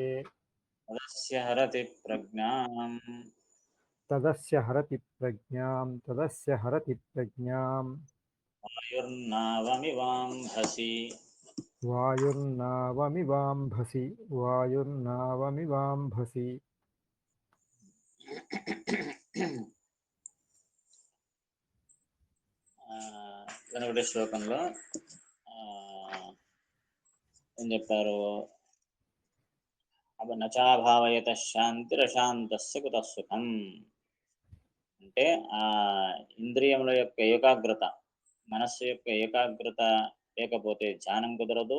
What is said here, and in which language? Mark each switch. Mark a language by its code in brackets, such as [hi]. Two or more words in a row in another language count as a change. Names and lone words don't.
[sa] तदस्य हरति प्रज्ञाम् तदस्य हरति प्रज्ञाम् वायुर्नावमिवाम्भसि. वायुर्नावमिवाम्भसि वायुर्नावमिवाम्भसि [te] వెనుకటి శ్లోకంలో ఏం చెప్పారు? [sa] నచాభావయత శాంతిరశాంతస్య కుతః సుఖం [te] అంటే ఆ ఇంద్రియముల యొక్క ఏకాగ్రత, మనస్సు యొక్క ఏకాగ్రత లేకపోతే ధ్యానం కుదరదు.